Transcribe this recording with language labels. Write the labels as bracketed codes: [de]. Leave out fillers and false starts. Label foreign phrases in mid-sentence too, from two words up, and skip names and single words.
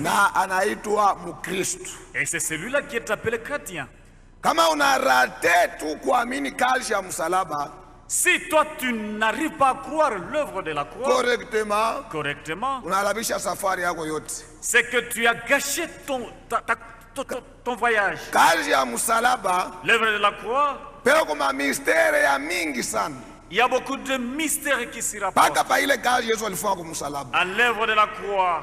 [sw] Na anaitwa Mukristo. [fr] Et c'est celui-là qui est appelé chrétien. [sw] Kama una raté tu kuamini kazi ya msalaba, [fr] si toi tu n'arrives pas à croire l'œuvre de la croix correctement, c'est que tu as gâché ton voyage. L'œuvre de la croix, il y a beaucoup de mystères qui s'y rapportent à l'œuvre de la croix.